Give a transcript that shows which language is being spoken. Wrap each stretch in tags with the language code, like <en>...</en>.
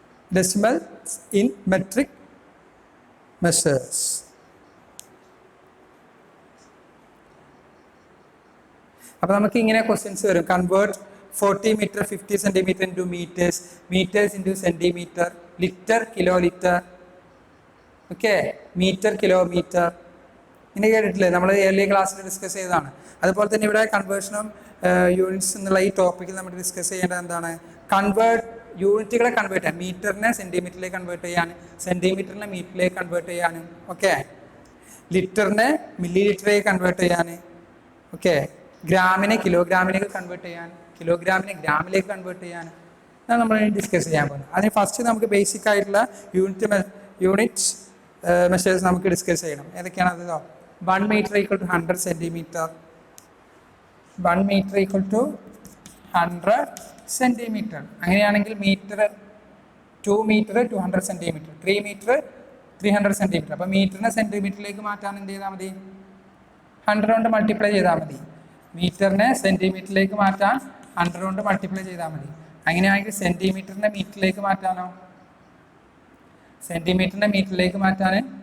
<en>Decimal in metric measures.</en> <ml>അപ്പോൾ നമുക്ക് ഇങ്ങനെ ക്വസ്റ്റ്യൻസ് വരും.</ml> <en>convert 40 meter 50 centimeter into meters, meters into centimeter, liter kilo liter,</en> <ml>okay, metre kilometre, ഇങ്ങനെ കേട്ടിട്ടില്ലേ? നമ്മൾ ഏർലി ക്ലാസ്സിൽ ഡിസ്കസ് ചെയ്തതാണ്. അതുപോലെ തന്നെ ഇവിടെ കൺവേർഷൻ ഓഫ് യൂണിറ്റ്സ് എന്നുള്ള ഈ ടോപ്പിക്കിൽ നമ്മൾ ഡിസ്കസ് ചെയ്യേണ്ടത് എന്താണ്? യൂണിറ്റുകളെ കൺവേർട്ട് ചെയ്യാൻ, മീറ്ററിനെ സെൻറ്റിമീറ്ററിലേക്ക് കൺവേർട്ട് ചെയ്യാൻ, സെൻറ്റിമീറ്ററിനെ മീറ്ററിലേക്ക് കൺവേർട്ട് ചെയ്യാനും, ഓക്കെ, ലിറ്ററിനെ മില്ലി ലിറ്ററിലേക്ക് കൺവേർട്ട് ചെയ്യാൻ, ഓക്കെ, ഗ്രാമിനെ കിലോഗ്രാമിലേക്ക് കൺവേർട്ട് ചെയ്യാൻ, കിലോഗ്രാമിനെ ഗ്രാമിലേക്ക് കൺവേർട്ട് ചെയ്യാൻ, അതാണ് നമ്മൾ ഡിസ്കസ് ചെയ്യാൻ പോകുന്നത്. അതിന് ഫസ്റ്റ് നമുക്ക് ബേസിക് ആയിട്ടുള്ള യൂണിറ്റ്സ് മെഷേഴ്സ് നമുക്ക് ഡിസ്കസ് ചെയ്യണം. ഏതൊക്കെയാണ് അത്?</ml> <en>1 meter equal to 100 centimeter, 1 meter equal to 100 centimeter.</en> <ml>അങ്ങനെയാണെങ്കിൽ metre</ml> <en>2 meter 200 centimeter, 3 meter 300 centimeter.</en> <ml>അപ്പോൾ മീറ്ററിനെ സെൻറ്റിമീറ്ററിലേക്ക് മാറ്റാൻ എന്ത് ചെയ്താൽ മതി? 100 കൊണ്ട് മൾട്ടിപ്ലൈ ചെയ്താൽ മതി. മീറ്ററിനെ സെൻറ്റിമീറ്ററിലേക്ക് മാറ്റാൻ 100 കൊണ്ട് മൾട്ടിപ്ലൈ ചെയ്താൽ മതി. അങ്ങനെയാണെങ്കിൽ സെൻറ്റിമീറ്ററിനെ മീറ്ററിലേക്ക് മാറ്റാനോ? സെൻറ്റിമീറ്ററിനെ മീറ്ററിലേക്ക് മാറ്റാൻ</ml>